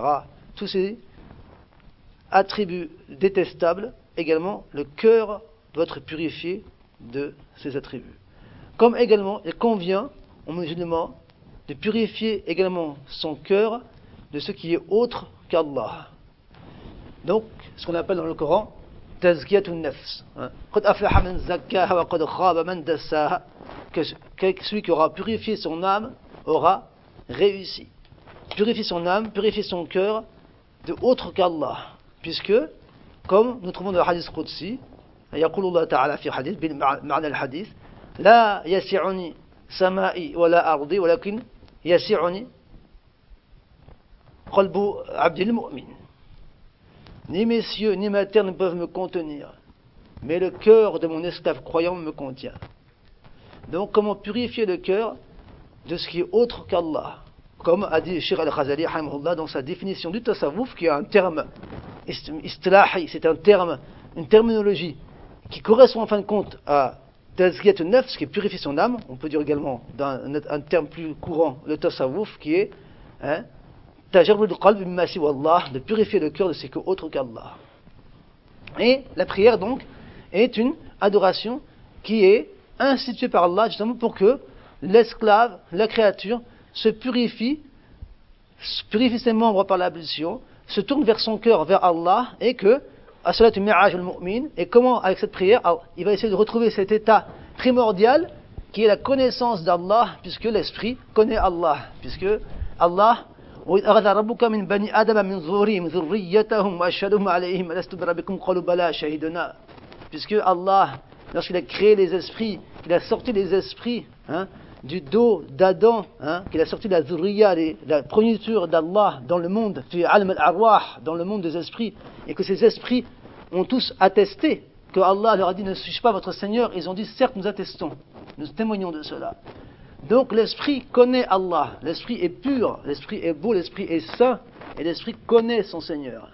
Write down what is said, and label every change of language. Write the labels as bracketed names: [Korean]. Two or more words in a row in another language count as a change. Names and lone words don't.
[French] Tous ces attributs détestables, également, le cœur doit être purifié de ces attributs. Comme également, il convient aux musulmans de purifier également son cœur de ce qui est autre qu'Allah. Donc, ce qu'on appelle dans le Coran, [Arabic] تزكية النفس. قد أفلح من زكاها وقد خاب من دساها. [French] Que celui qui aura purifié son âme aura réussi. Purifier son âme, purifier son cœur de autre qu'Allah. Puisque, comme nous trouvons dans le hadith Qudsi, [Arabic] يقول الله تعالى في حديث بمعنى الحديث لا يسعني سمائي ولا أرضي ولكن يسعني قلب عبد المؤمن. [French] Ni mes cieux ni ma terre ne peuvent me contenir, mais le cœur de mon esclave croyant me contient. Donc, comment purifier le cœur de ce qui est autre qu'Allah? Comme a dit Cheikh Al-Khazali dans sa définition du tasawwuf, qui est un terme istilahi, c'est un terme, une terminologie qui correspond en fin de compte à [Arabic] تزكية النفس, [French] qui est purifier son âme. On peut dire également, dans un terme plus courant, le tasawwuf, qui est [Arabic] تجرد القلب مما سوى الله, [French] de purifier le cœur de ce qui est autre qu'Allah. Et la prière, donc, est une adoration qui est instituée par Allah, justement pour que l'esclave, la créature, se purifie ses membres par l'ablution, se tourne vers son cœur, vers Allah, et que, [Arabic] الصلاة معراج المؤمن, [French] et comment, avec cette prière, il va essayer de retrouver cet état primordial qui est la connaissance d'Allah, puisque l'esprit connaît Allah, puisque Allah, [Arabic] وإذ أخذ ربك من بني آدم من ظهورهم ذريتهم وأشهدهم عليهم ألست بربكم قالوا بلى شهدنا. [French] Puisque Allah, lorsqu'il a créé les esprits, qu'il a sorti les esprits du dos d'Adam, qu'il a sorti la zurriya, la progéniture d'Allah dans le monde, [Arabic] في عالم الأرواح, [French] dans le monde des esprits, et que ces esprits ont tous attesté que Allah leur a dit ne suis-je pas votre Seigneur, ils ont dit certes nous attestons, nous témoignons de cela. Donc l'esprit connaît Allah, l'esprit est pur, l'esprit est beau, l'esprit est saint, et l'esprit connaît son Seigneur.